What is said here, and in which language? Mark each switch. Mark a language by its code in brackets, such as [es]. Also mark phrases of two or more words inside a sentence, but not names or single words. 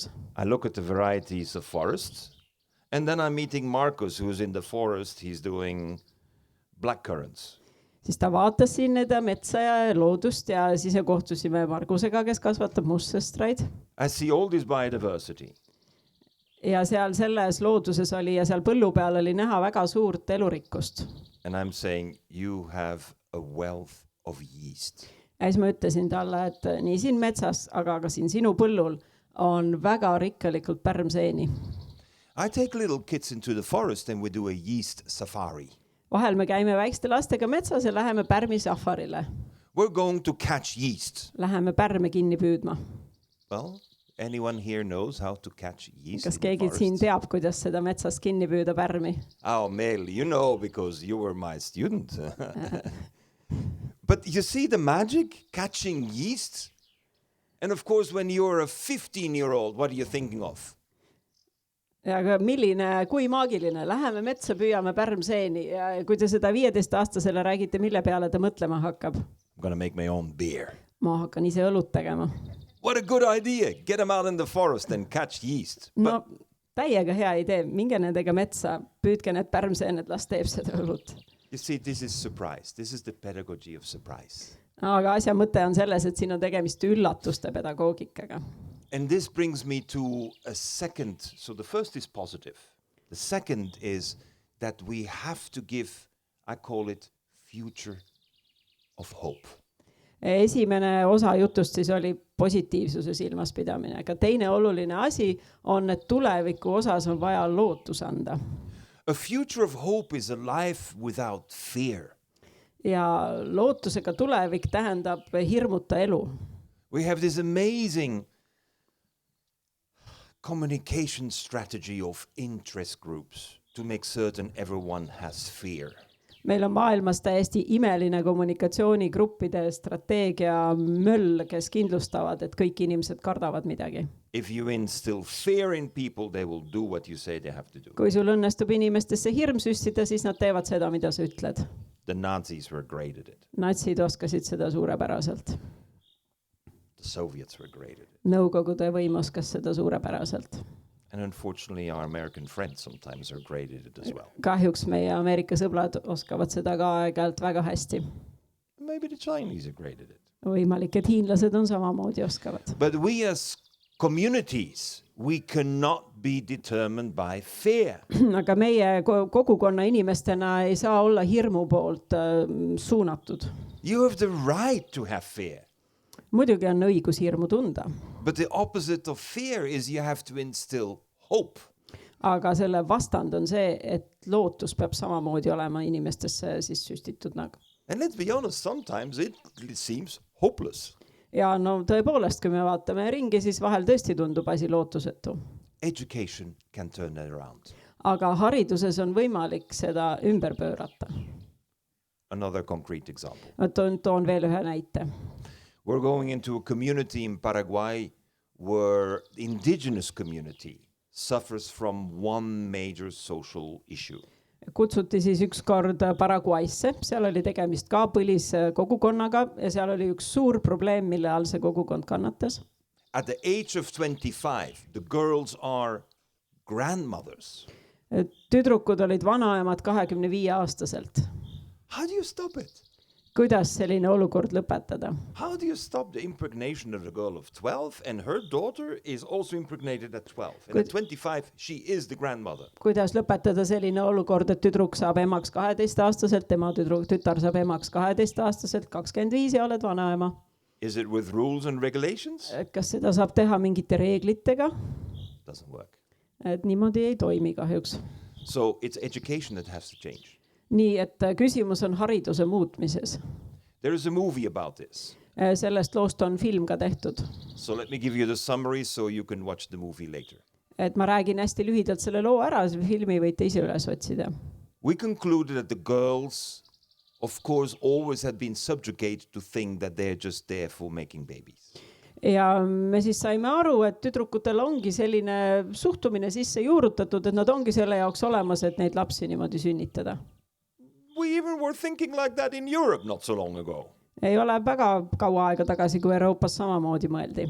[en] I look at the varieties of forests and then I'm meeting Marcus who's in the forest, he's doing blackcurrants. [et] Siis ta vaatas siin nende metsa ja loodust ja siis kohtusime Margusega, kes kasvatab mustsestraid. [en] I see all this biodiversity. [et] ja seal selles looduses oli ja seal põllu peal oli näha väga suurt elurikkust. [en] And I'm saying you have a wealth of yeast. [et] Ja siis ma ütlesin talle, et nii siin metsas, aga ka siin sinu põllul on väga rikkalikult pärmseeni. [en] I take little kids into the forest and we do a yeast safari. [et] Vahel me käime väikeste lastega metsas ja läheme pärmi safarile. [en] We're going to catch yeast. [et] Läheme pärme kinni püüdma. [en] Well, anyone here knows how to catch yeast [et] Kas [en] in the [et] keegi [en] forest? [et] siin teab, kuidas seda metsas kinni püüda pärmi? [en] Oh, Mel, you know because you were my student. But you see the magic? Catching yeast? And of course, when you're a 15-year-old, what are you thinking of? [et] Ja aga kui maagiline, läheme metsa, püüame pärmseeni ja kui te seda 15-aastasele räägite, mille peale ta mõtlema hakkab? [en] I'm going to make my own beer. [et] Ma hakkan ise õlut tegema. [en] What a good idea. Get them out in the forest and catch yeast. [et] No täiega hea idee, minge nendega metsa, püüdke need pärmseened, las teeb seda õlut. [en] You see, this is surprise. This is the pedagogy of surprise. [et] Aga asja mõte on selles, et siin on tegemist üllatuste pedagoogikaga. [en] And this brings me to a second. So the first is positive. The second is that we have to give, I call it, future of hope. [et] Esimene osa jutust siis oli positiivsuse silmas pidamine, aga teine oluline asi on, et tuleviku osas on vaja lootus anda. [en] A future of hope is a life without fear. [et] Ja lootusega tulevik tähendab hirmuta elu. [en] We have this amazing communication strategy of interest groups to make certain everyone has fear. [et] Meil on maailmas täiesti imeline kommunikatsioonigruppide strateegia möll, kes kindlustavad, et kõik inimesed kardavad midagi. [en] If you instill fear in people, they will do what you say they have to do. [et] Kui sul õnnestub inimestesse hirm süstida, siis nad teevad seda, mida sa ütled. [en] The Nazis were great at it. [et] Natsid oskasid seda suurepäraselt. [en] The Soviets were great at it. [et] Nõukogude võim oskas seda suurepäraselt. [en] And unfortunately, our American friends sometimes are great at it as well. [et] Kahjuks meie Ameerika sõbrad oskavad seda ka aeg-ajalt väga hästi. [en] Maybe the Chinese are great at it. [et] Võimalik, et hiinlased on samamoodi oskavad. [en] But we as communities, we cannot be determined by fear. [et] Aga meie kogukonna inimestena ei saa olla hirmu poolt suunatud. [en] You have the right to have fear. [et] Muidugi on õigus hirmu tunda. [en] But the opposite of fear is you have to instill hope. [et] Aga selle vastand on see, et lootus peab samamoodi olema inimestesse siis süstitud nagu. [en] And let's be honest, sometimes it seems hopeless. [et] Ja no tõepoolest, kui me vaatame ringi, siis vahel tõesti tundub asi lootusetu. [en] Education can turn that around. [et] Aga hariduses on võimalik seda ümber pöörata. [en] Another concrete example. [et] Toon veel ühe näite. [en] We're going into a community in Paraguay where the indigenous community suffers from one major social issue. [et] Kutsuti siis üks kord Paraguaysse, seal oli tegemist ka põliskogukonnaga ja seal oli üks suur probleem, mille all see kogukond kannatas. [en] At the age of 25, the girls are grandmothers. [et] Tüdrukud olid vanaemad 25-aastaselt. [en] How do you stop it? [et] Kuidas selline olukord lõpetada? [en] How do you stop the impregnation of a girl of 12 and her daughter is also impregnated at 12? And at 25, she is the grandmother. [et] Kuidas lõpetada selline olukord, et tüdruk saab emaks 12-aastaselt, tema tütar saab emaks 12-aastaselt, 25 ja oled vanaema? [en] Is it with rules and regulations? [et] Kas seda saab teha mingite reeglitega? [en] Doesn't work. [et] Et niimoodi ei toimi kahjuks. [en] So it's education that has to change. [et] Nii, et küsimus on hariduse muutmises. [en] There is a movie about this. [et] Sellest loost on film ka tehtud. [en] So let me give you the summary so you can watch the movie later. [et] Et ma räägin hästi lühidalt selle loo ära, filmi võite ise üles otsida. [en] We concluded that the girls, of course, always had been subjugated to think that they're just there for making babies. [et] Ja me siis saime aru, et tüdrukutel ongi selline suhtumine sisse juurutatud, et nad ongi selle jaoks olemas, et neid lapsi niimoodi sünnitada. [en] We even were thinking like that in Europe not so long ago. [et] Ei ole väga kaua aega tagasi, kui Euroopas samamoodi mõeldi.